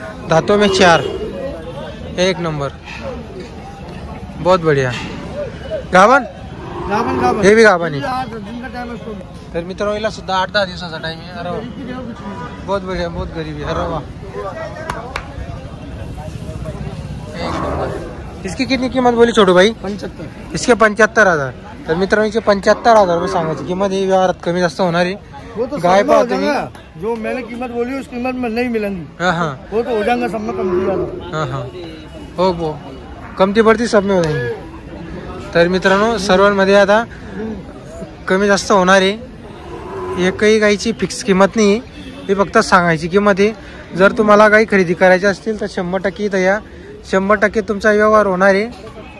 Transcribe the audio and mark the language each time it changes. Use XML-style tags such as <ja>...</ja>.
<hi>दांतों में 4, एक नंबर, बहुत बढ़िया.</hi> <mr>गाभण हे बी गाभण आहे. तर मित्रांनो हिला सुद्धा 8-10 दिवसाचा टाइम आहे.</mr> <hi>अरे वाह बहुत बढ़िया, बहुत गरीब है. अरे वाह एक नंबर. इसकी कितनी कीमत बोली छोटू भाई? 75. इसके 75,000.</hi> <mr>तर मित्रांनो 75,000 रुपये सांगायची किंमत ही. व्यवहारात कमी जास्त होणार आहे.</mr> <hi>वो तो</hi> <mr>गाय पाहते</mr> <hi>तुम्ही जो मैंने कीमत बोली उस कीमत में नहीं मिलेंगी. हाँ वो तो हो जाएगा सब में कम दिया. हाँ हो कमती पडती सब में हो जाएंगी.</hi> <mr>तर मित्रांनो सर्वांमध्ये आता कमी जास्त होणार आहे. एकही गायची फिक्स किंमत नाही, ही फक्त सांगायची किंमत आहे. जर तुम्हाला गाई खरेदी करायची असतील तर 100% इथं या. 100% तुमचा व्यवहार होणार आहे.</mr>